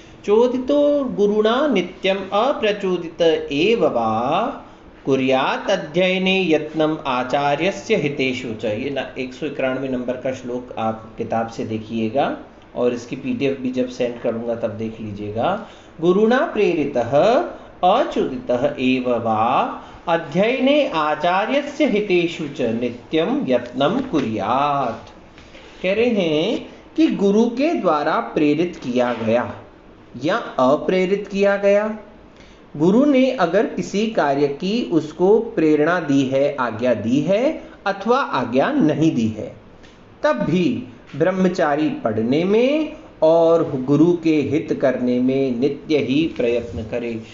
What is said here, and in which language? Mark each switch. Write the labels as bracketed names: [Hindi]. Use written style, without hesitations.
[Sanskrit] चोदितो गुरुणा नित्यम अप्रचोदित एव वा कुर्यात् अध्ययने यत्नम आचार्यस्य हितेषु च। [Hindi] ये 191 नंबर का श्लोक आप किताब से देखिएगा और इसकी पीडीएफ भी जब सेंड करूंगा तब देख लीजिएगा। [Sanskrit] गुरुणा प्रेरितः अच्युतितः एव वा अध्ययने आचार्यस्य हितेषु च नित्यं यत्नं कुर्यात्। [Hindi] कह रहे हैं कि गुरु के द्वारा प्रेरित किया गया या अप्रेरित किया गया, गुरु ने अगर किसी कार्य की उसको प्रेरणा दी है, आज्ञा दी है अथवा आज्ञा नहीं दी है, तब भी ब्रह्मचारी पढ़ने में और गुरु के हित करने में नित्य ही प्रयत्न करे।